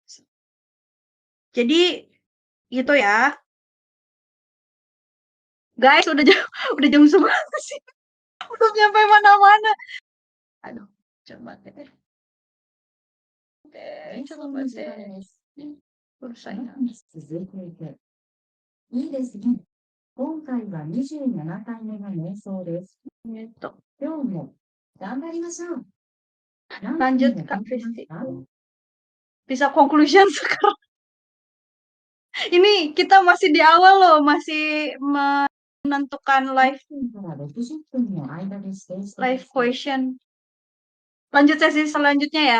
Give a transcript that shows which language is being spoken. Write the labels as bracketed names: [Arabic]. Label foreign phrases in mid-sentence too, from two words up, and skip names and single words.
[Indonesian] Jadi gitu ya. Guys, udah jam 11 sih. Udah nyampe mana-mana. Aduh, coba deh. Coba deh. Urusan. [Japanese] いいですね。今回は27回目の瞑想です。今日も頑張りましょう。 [Indonesian] Lanjut Kak Kristi. Bisa conclusion sekarang. Ini kita masih di awal loh, masih menentukan [English] live question. [Indonesian] Lanjut sesi selanjutnya ya.